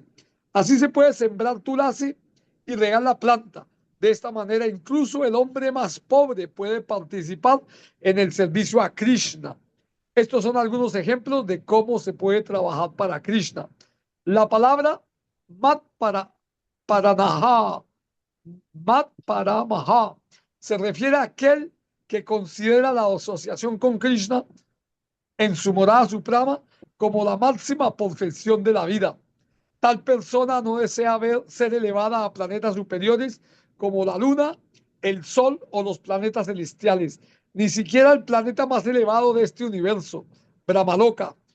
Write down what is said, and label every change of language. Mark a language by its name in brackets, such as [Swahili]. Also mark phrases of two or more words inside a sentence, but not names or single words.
[Spanish] Así se puede sembrar tulasi y regar la planta. De esta manera, incluso el hombre más pobre puede participar en el servicio a Krishna. Estos son algunos ejemplos de cómo se puede trabajar para Krishna. La palabra [Sanskrit] mat paramaha, mat paramaha, [Spanish] se refiere a aquel que considera la asociación con Krishna en su morada suprema como la máxima perfección de la vida. Tal persona no desea ser elevada a planetas superiores como la luna, el sol o los planetas celestiales, ni siquiera el planeta más elevado de este universo, Brahmaloka.